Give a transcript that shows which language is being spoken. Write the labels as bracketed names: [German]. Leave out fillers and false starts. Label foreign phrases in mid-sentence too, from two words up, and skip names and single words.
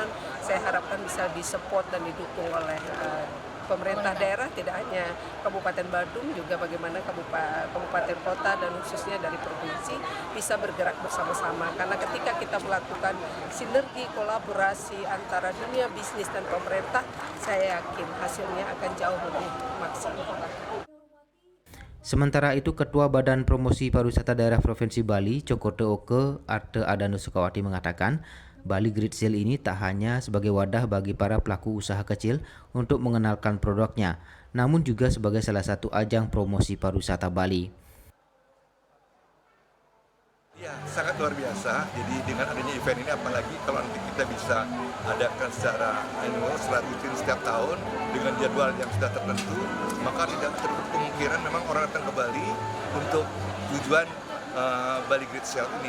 [Indonesian] Saya harapkan bisa disupport dan didukung oleh pemerintah daerah, tidak hanya Kabupaten Badung, juga bagaimana kabupaten kota dan khususnya dari provinsi bisa bergerak bersama-sama. Karena ketika kita melakukan sinergi kolaborasi antara dunia bisnis dan pemerintah, saya yakin hasilnya akan jauh lebih maksimal. Sementara itu, Ketua Badan Promosi Pariwisata Daerah Provinsi Bali, Cokorda Oke Arte Adano Sukawati mengatakan, Bali Great Sale ini tak hanya sebagai wadah bagi para pelaku usaha kecil untuk mengenalkan produknya, namun juga sebagai salah satu ajang promosi pariwisata Bali. Ya, sangat luar biasa. Jadi dengan adanya event ini, apalagi kalau nanti kita bisa adakan secara annual, secara rutin setiap tahun dengan jadwal yang sudah tertentu, maka tidak tertutup kemungkinan memang orang datang ke Bali untuk tujuan Bali Great Sale ini.